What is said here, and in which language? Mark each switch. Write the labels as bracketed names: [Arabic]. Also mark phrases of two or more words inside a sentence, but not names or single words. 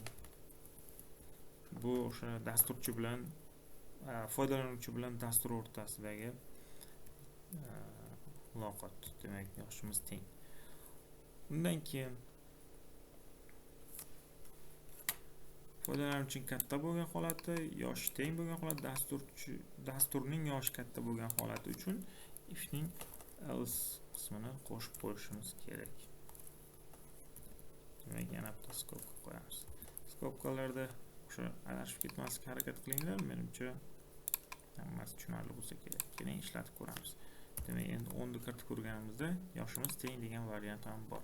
[Uzbek] Bu o'sha dasturchi bilan foydalanuvchi bilan dastur o'rtasidagi muloqot. Demak, yoshimiz teng. Undan keyin foydalanuvchi katta bo'lgan holati, yoshi teng bo'lgan holat, dasturning yoshi katta bo'lgan holati uchun if ning else qismini qo'shib qo'yishimiz kerak. Demak, yana bitta skobka qo'yamiz. Skobkalarda o'sha adashib ketmaslikka harakat qilinglar. Menimcha hammasi tushunarli bo'lsa kerak. Keling, ishlatib ko'ramiz. Demak, endi 10 ni kiritib ko'rganimizda yoshimiz teng degan variant ham bor.